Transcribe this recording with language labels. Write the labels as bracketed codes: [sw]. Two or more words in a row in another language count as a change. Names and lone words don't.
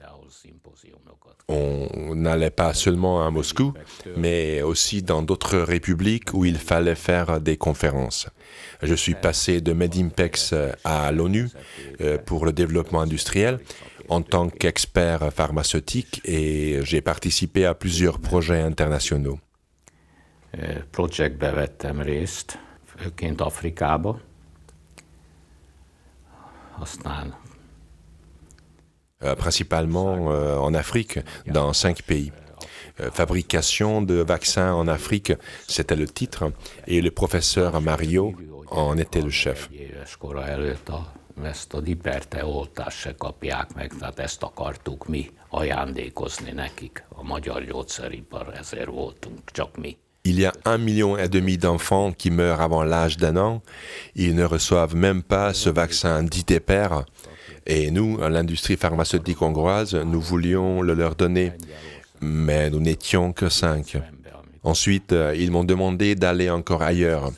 [fr] On n'allait pas seulement à Moscou, mais aussi dans d'autres républiques où il fallait faire des conférences. Je suis passé de Medimpex à l'ONU pour le développement industriel en tant qu'expert pharmaceutique et j'ai participé à plusieurs projets internationaux. [hu] Projektbe vettem részt, főként Afrikába, aztán [fr] principalement en Afrique, dans 5 pays. Fabrication de vaccins en Afrique, c'était le titre, et le professeur Mario en était le chef. [hu] Ezt a Diperte oltást se kapják meg, tehát ezt akartuk mi ajándékozni nekik, a magyar gyógyszeripar, ezért voltunk csak mi. [fr] Il y a 1,5 million d'enfants qui meurent avant l'âge d'1 an. Ils ne reçoivent même pas ce vaccin Diteper. Et nous, l'industrie pharmaceutique hongroise, nous voulions le leur donner, mais nous n'étions que 5. Ensuite, ils m'ont demandé d'aller encore ailleurs.